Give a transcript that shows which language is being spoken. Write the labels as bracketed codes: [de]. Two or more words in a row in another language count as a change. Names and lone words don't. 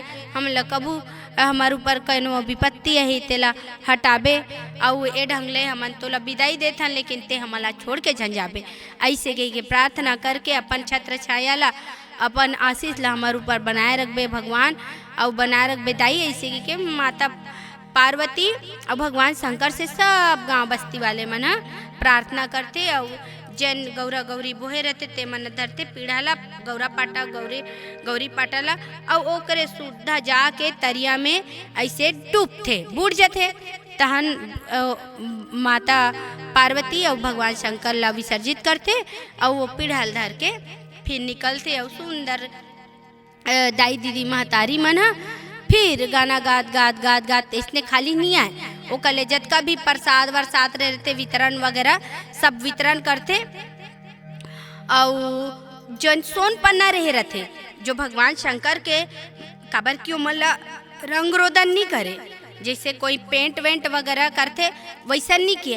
[hne] हम ला कबू हमार ऊपर कौनो विपत्ति है तेला हटाबे और ए ढंग ले हमन तोला विदाई देथन, लेकिन ते हमला छोड़ के झन जाबे। ऐसे कह के प्रार्थना करके अपन छत्र छाया ला, अपन आशीष ला हमार ऊपर बनाए रखबे भगवान और बनाए रखबे दाई। ऐसे कह के माता पार्वती और भगवान शंकर से सब गांव बस्ती वाले मन प्रार्थना करते और जन गौरा गौरी बोहे रहते ते मन धरते पीढ़ा ला, गौरा पाटा गौरी पाटा ला और ओकरे सुद्धा जाके तरिया में ऐसे डूबते, बूढ़ जाते। तहन माता पार्वती और भगवान शंकर ला विसर्जित करते और वो पीढ़ाल धर के फिर निकलते और सुंदर दाई दीदी महतारी मन फिर गाना गात गात गात गात इसने खाली नहीं आए। वो कले जतका भी प्रसाद वरसाद रहते वितरण वगैरह सब वितरण करते और जन सोन पन्ना रहे रहते जो भगवान शंकर के काबर क्यों मला रंग रोदन नहीं करे, जैसे कोई पेंट वेंट वगैरह करते वैसा नहीं किए।